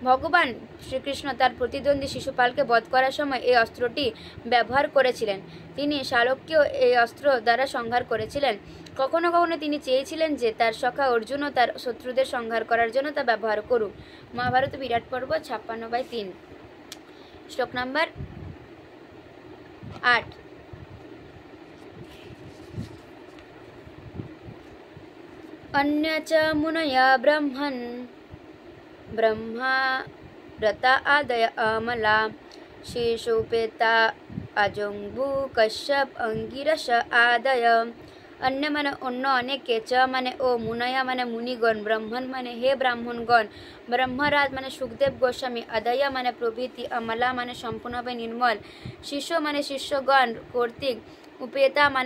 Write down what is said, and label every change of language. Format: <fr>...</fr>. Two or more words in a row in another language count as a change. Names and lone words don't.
<bn>ভগবান শ্রীকৃষ্ণ তার প্রতিদ্বন্দ্বী শিশুপালকে বধ করার সময় এই অস্ত্রটি ব্যবহার করেছিলেন। তিনি শালককেও এই অস্ত্র দ্বারা সংহার করেছিলেন। কখনো কখনো তিনি চেয়েছিলেন যে তার সখা অর্জুনও তার শত্রুদের সংহার করার জন্য তা ব্যবহার করুক। মহাভারত বিরাট পর্ব 56/3। শ্লোক নাম্বার 8।</bn> <sa>अन्य च मुनया ब्रह्मा रता आदय अमला शिशुपेता अजंबु कश्यप अंगिरस आदय।</sa> <bn>अन्य माने অন্য অনেকে, চ মানে ও, মুনয়া মানে মুনিগণ, ব্রাহ্মণ মানে হে ব্রাহ্মণগণ, ব্রহ্মরাজ মানে সুখদেব গোস্বামী, আদয়া মানে প্রভৃতি, অমলা মানে সম্পূর্ণভাবে নির্মল, শিষ্য মানে শিষ্যগণ কর্তৃক, উপেতা মানে</bn>